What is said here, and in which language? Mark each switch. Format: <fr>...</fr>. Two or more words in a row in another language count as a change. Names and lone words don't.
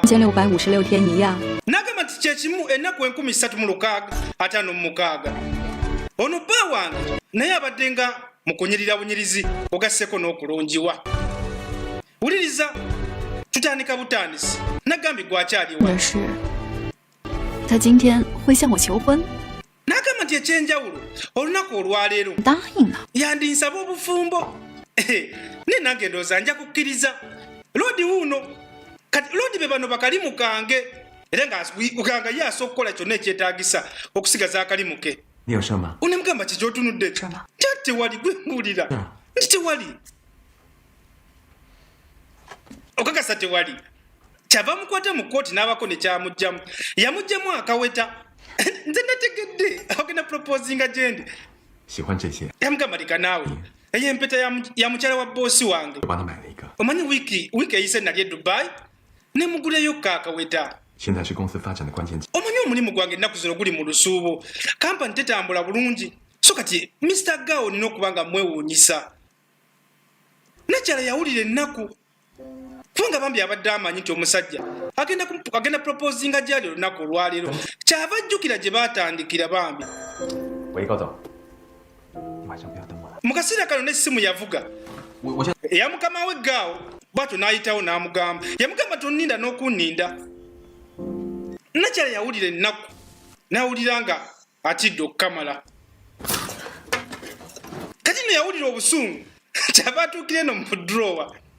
<zh>1656 天一样。</zh> <lg>n'agamba nti kyekimu ennaku 356 ono bba wange naye abadde nga mu kunyirira bunyirizi ogasseko n'okulungiwa wuliriza tutandika butandisi nagambye gwakyaliwa</lg> <zh>可是，他今天会向我求婚，</zh> <lg>n'agamba nti ekyenjawulo olunaku olwaleero</lg> <zh>答应了。</zh> <lg>yandinsaba obufumbo ne nange ndowooza nja kukkiriza lodi wuuno kati lodi be bano bakalimu kange era nga ye asobola okukola kyonna ekyetaagisa okusigaza akalimu ke</lg> <zh>你有事吗？</zh> <lg>unemugamba kikyotunudde Shama. nti tewali gwe mbuulira nti tewali okakasa tewali kyava mukwata mu kkooti n'abako ne kyamugjamu yamugjamu akaweta nze nategedde agenda proposinga gyendi</lg> <zh>喜欢这些，</zh> <lg>yamugamba leka naawe eyo empeta ya mukyala wa boosi wange</lg> <zh>我帮他买了一个。</zh> <lg>omanyi wiiki eyise nali e dubai ne muguleyo kaakaweta</lg> <zh>现在是公司发展的关键期，</zh> <lg>omanyi omulimu gwange ennaku zino guli mu lusuubo kampani tetambula bulungi so kati Mr. Gao nina okuba nga mwewuunyisa nakyala yawulira ennaku kubanga bambi abadde amanyi nti omusajja agenda proposinga gyali olunaku olwaleero kyava ajjukira gye baatandikira bambi</lg> <zh>喂，高总，你晚上不要等我了。</zh> <lg>mu kaseera kano n'essimu yavuga</lg> <zh>我现</zh> <lg>eya mukama we Gao bwatyo n'ayitawo n'amugamba yamugamba tonninda n'okunninda nakyala yawulira ennaku n'awulira nga atidde okukamala kati no yawulira obusungu kyava atuukira eno mu drowa</lg>